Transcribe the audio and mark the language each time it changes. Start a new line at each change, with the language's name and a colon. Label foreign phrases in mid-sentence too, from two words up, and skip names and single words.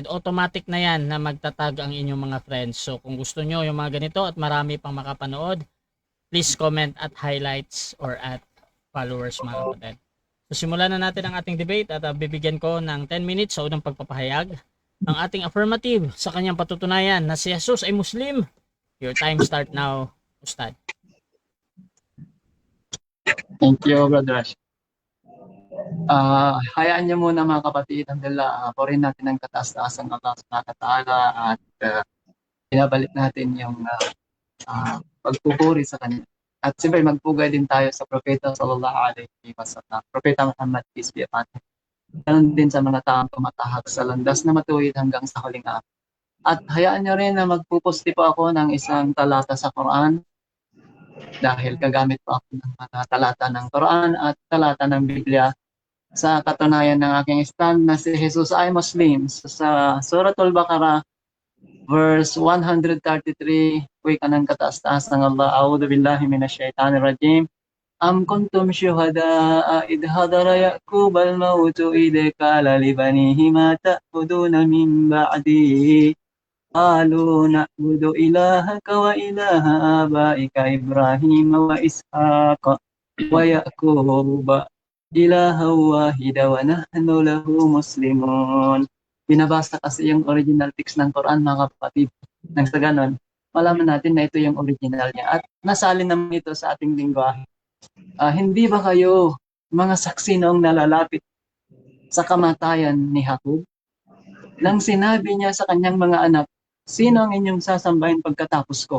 Filipino: Automatic na yan na magtatag ang inyong mga friends. So kung gusto nyo yung mga ganito at marami pang makapanood,
English: please comment
Filipino: at
English: highlights or at followers,
Filipino: mga kapatid. So simulan na natin ang ating debate at bibigyan ko ng 10 minutes sa unang pagpapahayag ang ating affirmative sa kanyang patutunayan na si Jesus ay Muslim.
English: Your time start now, Ustad. Thank you, Brother Rash.
Filipino: Hayaan niyo muna mga kapatid, handala po rin natin ang kataas-taas ng
Arabic: الله سبحانه وتعالى
Filipino: at pinabalik natin yung pagpupuri sa kanya. At siyempre magpugay din tayo sa Propeta
Arabic: صلى الله عليه وسلم,
Filipino: Propeta Muhammad,
English: peace be upon him.
Filipino: Ganon din sa mga taong tumatahak sa landas na matuwid hanggang sa huling araw. At hayaan nyo rin na magpupusti po ako ng isang talata sa Quran dahil gagamit po ako ng mga talata ng Quran at talata ng Biblia sa katunayan ng aking stand na si Jesus ay Muslim. So, sa Suratul Baqarah, verse 133, wika ng kataas-taas ng Allah,
Arabic: أعوذ بالله من الشيطان الرجيم. أم كنتم شهداء إذ حضر يعقوب الموت إذ قال لبنيه ما تعبدون من بعدي. قالوا نعبد إلهك وإله آبائك إبراهيم وإسحاق ويعقوب إلها واحدا ونحن له مسلمون.
Filipino: Binabasa kasi yung original text ng Quran, mga kapatid. Nang sa ganon, malaman natin na ito yung original niya. At nasalin naman ito sa ating lingwahe. Hindi ba kayo mga saksi noong nalalapit sa kamatayan ni Jacob? Nang sinabi niya sa kanyang mga anak, sino ang inyong sasambahin pagkatapos ko?